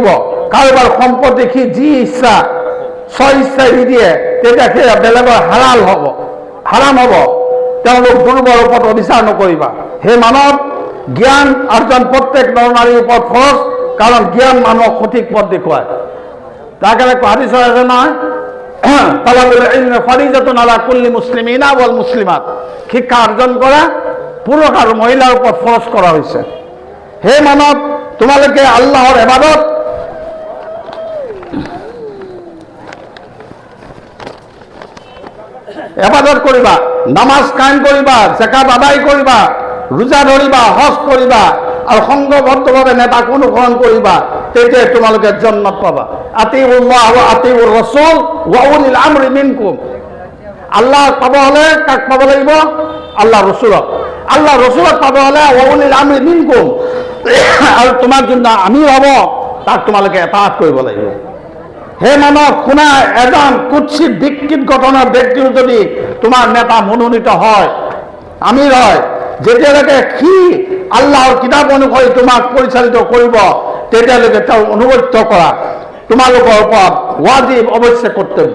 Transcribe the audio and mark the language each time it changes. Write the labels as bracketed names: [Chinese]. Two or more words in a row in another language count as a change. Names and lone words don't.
[Assamese] কাৰোবাৰ সম্পত্তি সি যি ইচ্ছা স্ব ইচ্ছাই দি দিয়ে তেতিয়া সেয়া বেলেগৰ হাৰাম হ'ব। তেওঁলোক দুৰ্বল ওপৰত অবিচাৰ নকৰিবা। হে মানৱ, জ্ঞান অৰ্জন প্ৰত্যেক নৰ নাৰীৰ ওপৰত ফৰজ, কাৰণ জ্ঞান মানুহক সঠিক পথ দেখুৱায়। তাৰ কাৰণে হাদিছৰ আছে নহয়, [Arabic] طلب العلم فريضة على كل مسلم والمسلمات. [Assamese] শিক্ষা অৰ্জন কৰা পুৰুষ আৰু মহিলাৰ ওপৰত ফৰজ কৰা হৈছে। হে মানৱ, তোমালোকে আল্লাহৰ এবাদত কৰিবা, নামাজ কায়েম কৰিবা, যাকাত আদায় কৰিবা, ৰোজা ধৰিবা, হজ কৰিবা আৰু সংঘবদ্ধভাৱে নেতাক অনুসৰণ কৰিবা, তেতিয়া তোমালোকে জান্নাত পাবা। [Arabic] أطيعوا الله وأطيعوا الرسول وأولي الأمر منكم. [Assamese] আল্লাহক পাব হলে কাক পাব লাগিব? আল্লাহ ৰসুলক। আল্লাহ ৰসুলক পাব হলে [Arabic] وأولي الأمر منكم, [Assamese] আৰু তোমাৰ যোনটা আমি হব তাক তোমালোকে এতাআত কৰিব লাগিব। হে মানৱ, শুনা, এজন কুৎসিত বিকৃত ঘটনাৰ ব্যক্তিও যদি তোমাৰ নেতা মনোনীত হয়, আমিৰ হয়, যেতিয়ালৈকে সি আল্লাহৰ কিতাপ অনুসৰি তোমাক পৰিচালিত কৰিব তেতিয়ালৈকে তেওঁ অনুগত্য কৰা তোমালোকৰ ওপৰত ৱাজিব, অৱশ্যে কৰ্তব্য।